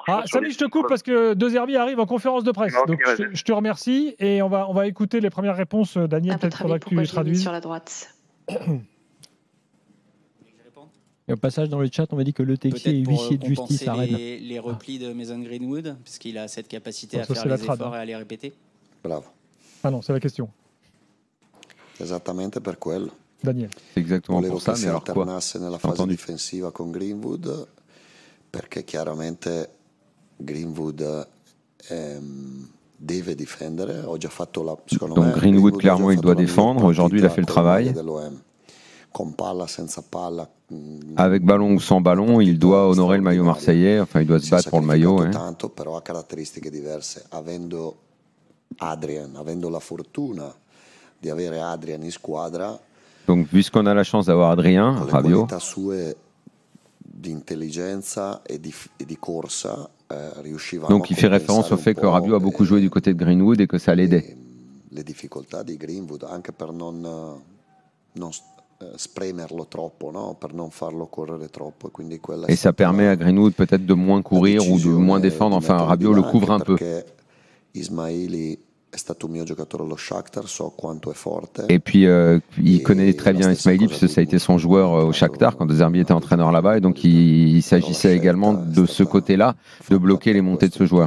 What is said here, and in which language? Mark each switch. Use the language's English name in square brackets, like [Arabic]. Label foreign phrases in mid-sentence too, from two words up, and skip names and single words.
[French] Samy, je te coupe parce que De Zerbi arrive en conférence de presse. Donc, je te remercie et on va écouter les premières réponses. Daniel, peut-être faudra que tu les traduises. Sur la droite. Et au passage, dans le chat, on m'a dit que le Texier est huissier de justice à Rennes. Les replis de Mason Greenwood, puisqu'il a cette capacité à faire les efforts et à les répéter. Bravo. Ah non, c'est la question. [Italian] Esattamente per quello. Daniel. [French] C'est exactement pour ça, mais alors quoi? [Italian] Nella fase difensiva con Greenwood, perché chiaramente Greenwood deve difendere. Ho già fatto secondo me. [French] Donc Greenwood, clairement, il doit défendre. Aujourd'hui, il a fait le travail. [Italian] Con palla, senza palla. [French] Avec ballon ou sans ballon, il doit honorer le maillot marseillais. Enfin, il doit se battre pour le maillot. [Italian] Tanto, però ha caratteristiche diverse. Avendo la fortuna di avere Adrian in squadra. [French] Donc, puisqu'on a la chance d'avoir Adrien, Rabiot. Donc, il fait référence au fait que Rabiot a beaucoup joué du côté de Greenwood et que ça l'aidait. [Italian] Les difficoltà di Greenwood, anche per non spremerlo troppo, no? Per non farlo correre troppo. [French] Et ça permet à Greenwood peut-être de moins courir ou de moins défendre. Enfin, Rabiot le couvre un peu. [Italian] Ismaili è [French] Et puis, il connaît très bien Ismaili, puisque ça a été son joueur au Shakhtar quand De Zerbi était entraîneur là-bas. Et donc, il s'agissait également de ce côté-là, de bloquer les montées de ce joueur.